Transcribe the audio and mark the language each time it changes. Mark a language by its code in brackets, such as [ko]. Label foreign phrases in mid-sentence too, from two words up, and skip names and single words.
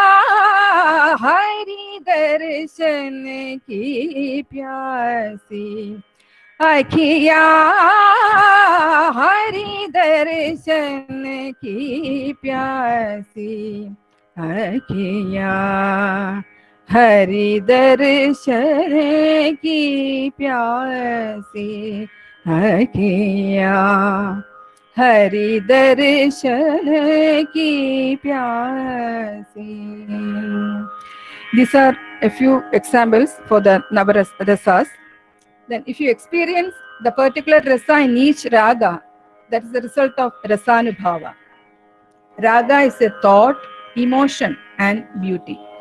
[hi] हरि दर्शन की प्यासी, अखियाँ हरि दर्शन की प्यासी, अखियाँ हरि दर्शन की प्यासी, अखियाँ हरि दर्शन की प्यासी. [en] These are a few examples for the Navarasas. Then if you experience the particular rasa in each raga, That is the result of rasanubhava. Raga is a thought, emotion, and beauty.